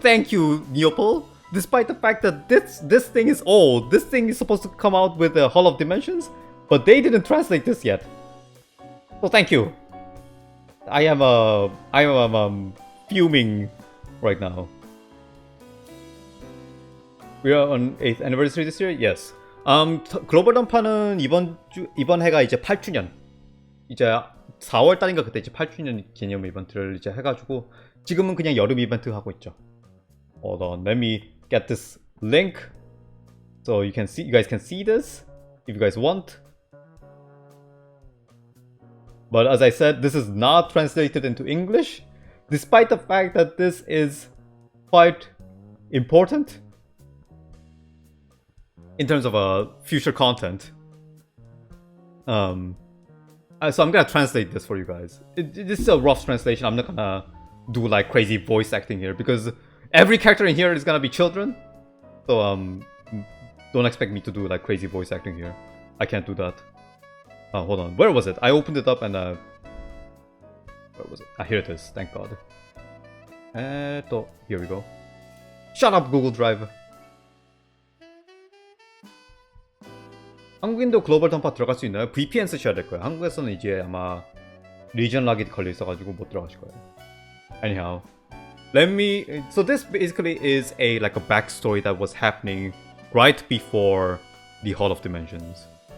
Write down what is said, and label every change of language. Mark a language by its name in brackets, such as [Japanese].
[English] Thank you, Neopol. Despite the fact that this thing is old, this thing is supposed to come out with the Hall of Dimensions, but they didn't translate this yet. So thank you. I am fuming right now. We are on 8th anniversary this year? Yes. [Korean] 글로벌 던파는 이번 해가 이제 8주년. 이제 4월 달인가 그때 이제 8주년 기념 이벤트를 이제 해가지고 지금은 그냥 여름 이벤트 하고 있죠. [English] Hold on, let me get this link so you guys can see this if you guys want. But as I said, this is not translated into English, despite the fact that this is quite important in terms of future content. So I'm gonna translate this for you guys. This is a rough translation. I'm not gonna do like crazy voice acting here because every character in here is gonna be children. So don't expect me to do like crazy voice acting here. I can't do that. Hold on, where was it? I opened it up and where was it? Here it is. Thank God. Here we go. Shut up, Google Drive. [Korean] 한국인도 글로벌 던파 들어갈 수 있나요? VPN 쓰셔야 될 거예요. 한국에서는 이제 아마 리전 락이 걸려 있어가지고 못 들어가실 거예요. [English] Anyhow, so this basically is like a backstory that was happening right before the Hall of Dimensions.